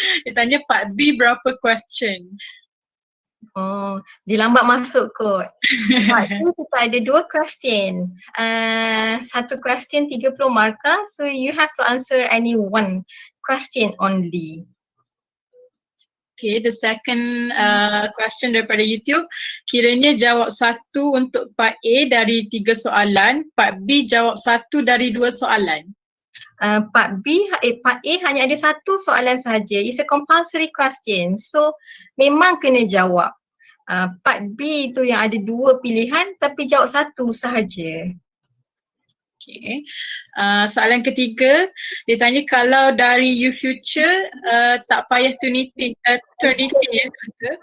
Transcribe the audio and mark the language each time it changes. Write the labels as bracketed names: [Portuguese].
[Malay] Dia tanya part B berapa question? Oh, dia lambat masuk kot. Part B kita ada 2 question. Satu question 30 markah, [English] so you have to answer any one question only. Okay, the second question [Malay] daripada [English] YouTube. [Malay] Kiranya jawab 1 untuk part A dari 3 soalan, part B jawab 1 dari 2 soalan. Part A hanya ada 1 soalan sahaja. [English] It's a compulsory question. [Malay] So memang kena jawab. Part B tu yang ada 2 pilihan tapi jawab 1 sahaja. Okay. Soalan ketiga, dia tanya kalau dari you future tak payah Turnitin ya ke?